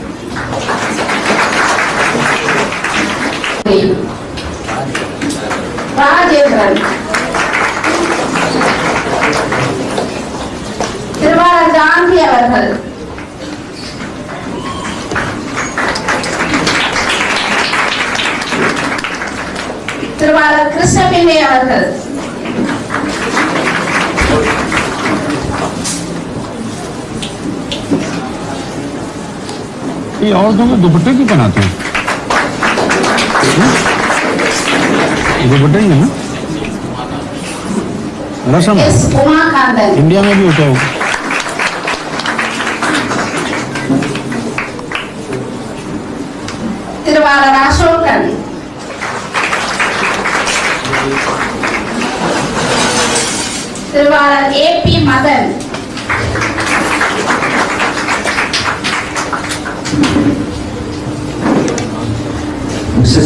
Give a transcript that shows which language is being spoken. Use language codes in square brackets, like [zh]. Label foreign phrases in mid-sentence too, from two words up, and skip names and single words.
[ta] ராஜேந்திரன், திருவாளர் காந்தி அவர்கள், திருவாளர் கிருஷ்ணபிள்ளை அவர்கள், [hi] ये औरतों को दुपट्टे क्यों पहनाते हैं? दुपट्टे ही है ना, रस्म इंडिया में भी होता होगा। [ta] திருவாளர் அசோகன், திருவாளர் ஏபி மதன், [en] Mrs.